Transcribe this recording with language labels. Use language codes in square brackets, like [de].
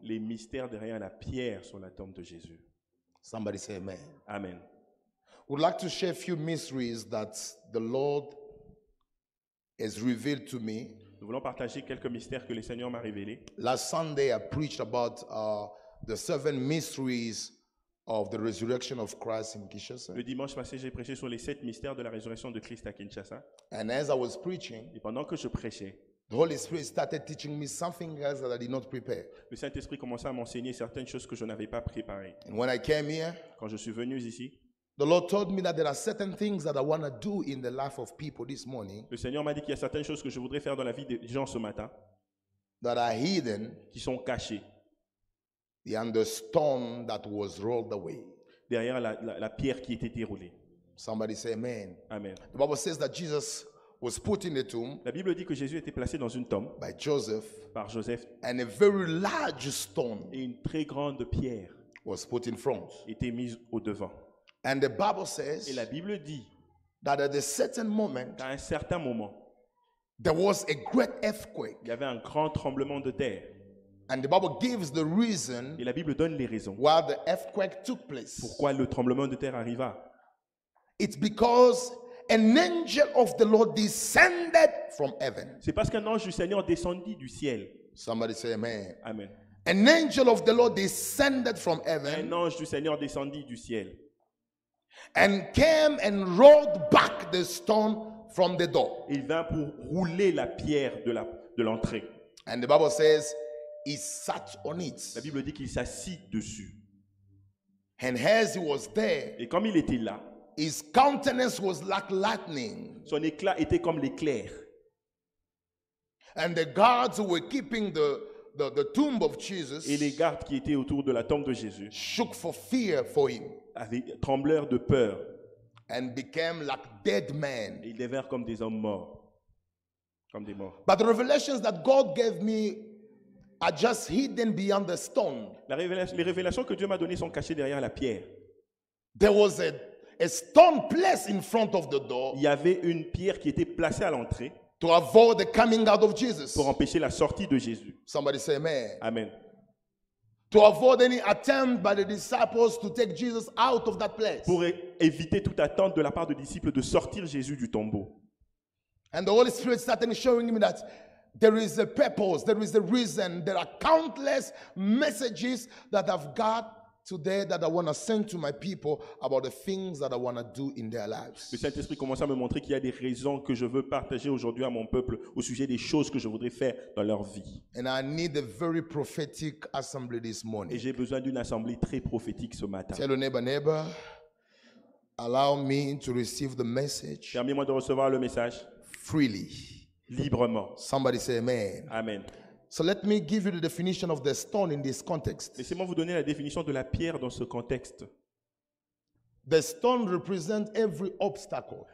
[fr] Les mystères derrière la pierre sur la tombe de Jésus. [en] Somebody say amen. Amen. Would like to share a few mysteries that the Lord has revealed to me. [fr] Nous voulons partager quelques mystères que le Seigneur m'a révélés. [en] Last Sunday, I preached about the 7 mysteries of the resurrection of Christ in Kinshasa. [fr] Le dimanche passé, j'ai prêché sur les 7 mystères de la résurrection de Christ à Kinshasa. [en] And as I was preaching, [fr] Et pendant que je prêchais, [en] the Holy Spirit started teaching me something else that I did not prepare. [fr] le Saint-Esprit commençait à m'enseigner certaines choses que je n'avais pas préparées. [en] And when I came here, [fr] Quand je suis venu ici, [en] the Lord told me that there are certain things that I want to do in the life of people this morning [fr] le Seigneur m'a dit qu'il y a certaines choses que je voudrais faire dans la vie des gens ce matin [en] that are hidden [fr] qui sont cachées [en] behind the stone that was rolled away. [fr] derrière la pierre qui était déroulée. [en] Somebody say amen. Amen. The Bible says that Jesus was put in the tomb [fr] La Bible dit que Jésus était placé dans une tombe [en] by Joseph, [fr] par Joseph [en] and a very large stone [fr] et une très grande pierre [en] was put in front. [fr] était mise au devant. [en] And the Bible [fr] Et la [en] says [fr] Bible dit [en] that at a certain moment, [fr] qu'à un certain moment, [en] there was a great earthquake. [fr] il y avait un grand tremblement de terre. [en] And the Bible gives the reason [fr] Et la Bible donne les raisons. [en] why the earthquake took place. [fr] Pourquoi le tremblement de terre arriva? [en] It's because an angel of the Lord descended from heaven. [fr] C'est parce qu'un ange du Seigneur descendit du ciel. [en] Somebody say amen. Amen. An angel of the Lord descended from heaven [fr] Un ange du Seigneur descendit du ciel [en] and came and rolled back the stone from the door. [fr] Il vint pour rouler la pierre de l'entrée. [en] And the Bible says he sat on [fr] La [en] it. [fr] Bible dit qu'il s'assit dessus. [en] And as he was there, [fr] Et comme il était là, [en] his countenance was like lightning. [fr] son éclat était comme l'éclair. [en] And the guards who were keeping the tomb of Jesus [fr] Et les gardes qui étaient autour de la tombe de Jésus [en] shook for fear for him [fr] tremblèrent de peur. [en] and became like dead men. [fr] Et ils devinrent comme des hommes morts. Comme des morts. [en] But the revelations that God gave me are just hidden beyond the stone. [fr] Les révélations que Dieu m'a données sont cachées derrière la pierre. [en] There was a stone placed in front of the door [fr] Il y avait une pierre qui était placée à l'entrée [en] to avoid the coming out of Jesus. [fr] pour empêcher la sortie de Jésus. [en] Somebody say amen. Amen. To avoid any attempt by the disciples to take Jesus out of that place. [fr] Pour éviter toute attente de la part des disciples de sortir Jésus du tombeau. [en] And the Holy Spirit started showing me that there is a purpose, there is a reason. There are countless messages that I've got today that I want to send to my people about the things that I want to do in their lives. [fr] Le Saint-Esprit commence à me montrer qu'il y a des raisons que je veux partager aujourd'hui à mon peuple au sujet des choses que je voudrais faire dans leur vie. [en] And I need a very prophetic assembly this [fr] Et [en] morning. [fr] j'ai besoin d'une assemblée très prophétique ce matin. [en] Tell your neighbor, allow me to receive the message [fr] Permets-moi de recevoir le message [en] freely. [fr] librement. [en] Somebody say amen. Amen. So let me give you the definition of the stone in this context. [fr] Laissez-moi vous donner la définition de la pierre dans ce contexte. [en] The stone represents every obstacle